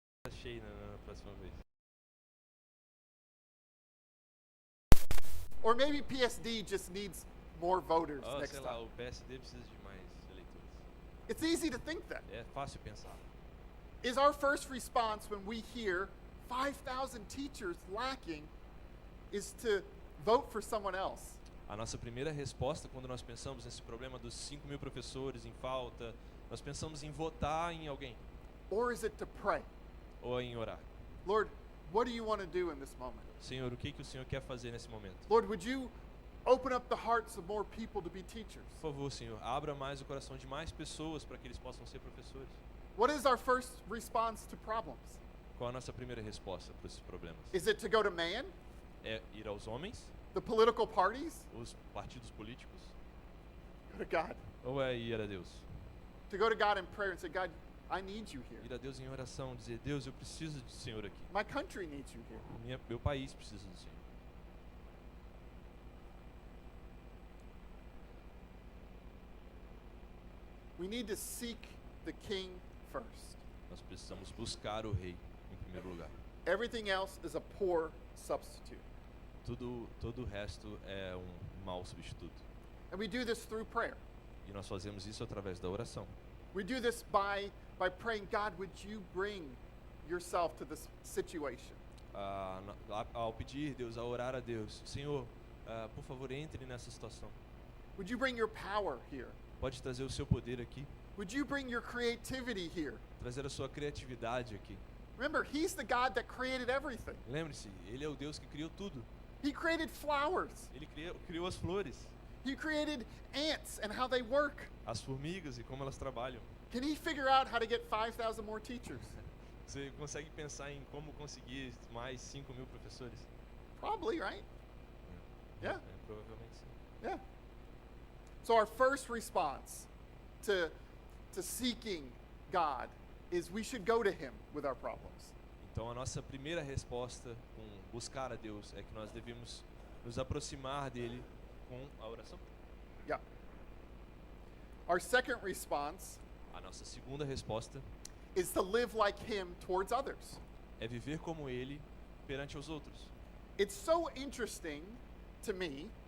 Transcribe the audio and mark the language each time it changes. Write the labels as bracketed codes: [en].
[pt] cheio na próxima vez. [en] Or maybe PSD just needs more voters Oh, next [pt] sei lá, [en] time. [pt] o PSD precisa de mais eleitores. [en] It's easy to think that. [pt] É fácil pensar. [en] Is our first response when we hear 5,000 teachers lacking is to vote for someone else? [pt] A nossa primeira resposta quando nós pensamos nesse problema dos 5.000 professores em falta, nós pensamos em votar em alguém [en] Or is it to pray? [pt] ou em orar. [en] Lord, what do you want to do in this moment? [pt] Senhor, o que o Senhor quer fazer nesse momento? [en] Lord, would you open up the hearts of more people to be teachers? [pt] Por favor, Senhor, abra mais o coração de mais pessoas para que eles possam ser professores. [en] What is our first response to problems? [pt] Qual a nossa primeira resposta para esses problemas? [en] Is it to go to man, [pt] É ir aos homens, [en] the political parties? [pt] os partidos políticos, [en] Go to God. [pt] ou é ir a Deus? [en] To go to God in prayer and say, God, I need you here. [pt] Ir a Deus em oração, dizer, Deus, eu preciso do Senhor aqui. [en] My country needs you here. [pt] Meu país precisa do Senhor. [en] We need to seek the king first. [pt] Nós precisamos buscar o Rei em primeiro lugar. [en] Everything else is a poor substitute. [pt] Todo o resto é um mau substituto. [en] And we do this through prayer. [pt] E nós fazemos isso através da oração. [en] We do this by praying, God, would you bring yourself to this situation? [pt] Ao pedir Deus, ao orar a Deus, Senhor, por favor, entre nessa situação. [en] Would you bring your power here? [pt] Pode trazer o seu poder aqui, [en] Would you bring your creativity here? [pt] trazer a sua criatividade aqui. [en] Remember, he's the God that created everything. [pt] Lembre-se, Ele é o Deus que criou tudo. [en] He created flowers. [pt] Ele criou as flores, [en] He created ants and how they work. [pt] as formigas e como elas trabalham. [en] Can he figure out how to get 5,000 more teachers? [pt] Você consegue pensar em como conseguir mais 5.000 professores? [en] Probably, right? Yeah. [pt] Provavelmente sim. [en] Yeah. So our first response to seeking God is we should go to him with our problems. [pt] Então a nossa primeira resposta com buscar a Deus é que nós devemos nos aproximar dele com a oração. [en] Yeah. Our second response [pt] A nossa segunda resposta [en] is to live like him towards others. [pt] é viver como ele perante os outros. [en] It's so interesting to me